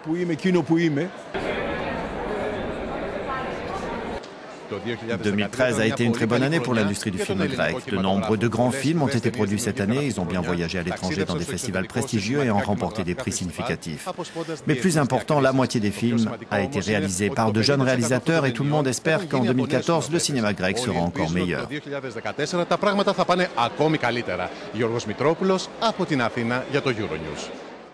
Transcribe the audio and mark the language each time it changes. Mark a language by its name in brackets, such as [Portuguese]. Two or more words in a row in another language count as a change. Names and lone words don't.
[French] 2013 a été une très bonne année pour l'industrie du film grec. De nombreux grands films ont été produits cette année. Ils ont bien voyagé à l'étranger dans des festivals prestigieux et ont remporté des prix significatifs. Mais plus important, la moitié des films a été réalisée par de jeunes réalisateurs et tout le monde espère qu'en 2014, le cinéma grec sera encore meilleur. [Greek] Τα πράγματα θα πάνε ακόμη καλύτερα. Γιώργος Μητρόπουλος από την Αθήνα για το Euronews.